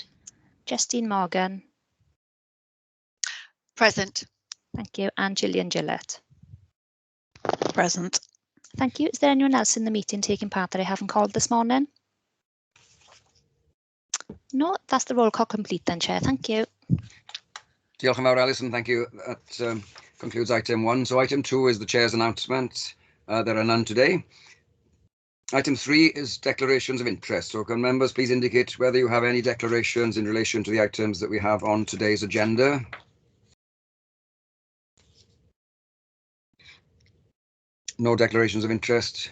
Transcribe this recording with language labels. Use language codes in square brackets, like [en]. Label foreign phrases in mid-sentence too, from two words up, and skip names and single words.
[en] Justine Morgan. Present. Thank you. And Gillian Gillett. Present. Thank you. Is there anyone else in the meeting taking part that I haven't called this morning? No, that's the roll call complete then, Chair. Thank you. [cy] Diolch yn fawr, Alison. [en] Thank you. That concludes item 1. So item 2 is the Chair's announcement. There are none today. Item 3 is declarations of interest. So can members please indicate whether you have any declarations in relation to the items that we have on today's agenda? No declarations of interest.